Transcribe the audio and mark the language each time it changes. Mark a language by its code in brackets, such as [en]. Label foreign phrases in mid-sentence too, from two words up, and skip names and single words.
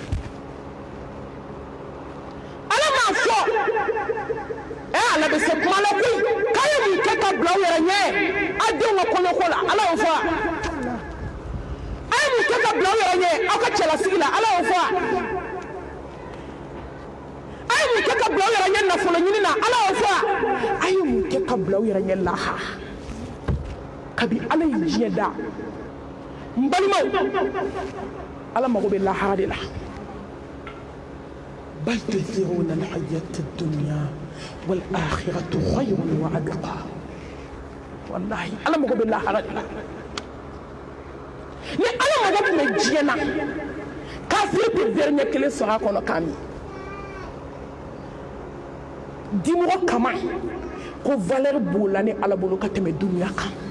[bm] ala m'a fɔ ala bɛ se kuma la koyi k'a ye mun kɛ ka bila aw yɛrɛ ɲɛ a denw ka kɔɲɔko la ala y'o fɔ a ye mun kɛ ka bila aw yɛrɛ ɲɛ aw ka cɛlasigi la ala y'o fɔ a ye mun kɛ ka bila aw yɛrɛ ɲɛ nafolo ɲini na ala y'o fɔ a ye mun kɛ ka bila aw yɛrɛ ɲɛ lahara kabi ala ye diɲɛ da n balimaw ala mago bɛ lahara de la [ar] بل تؤثرون الحياة الدنيا والآخرة خير وأبقى [bm] wallahi ala mago bɛ lahara de la ni ala mago tun bɛ diɲɛ na kafiri tɛ verre ɲɛ kelen sɔrɔ a kɔnɔ k'a min dimɔgɔ kama ko valeur b'o la ni ala bolo ka tɛmɛ dunuya kan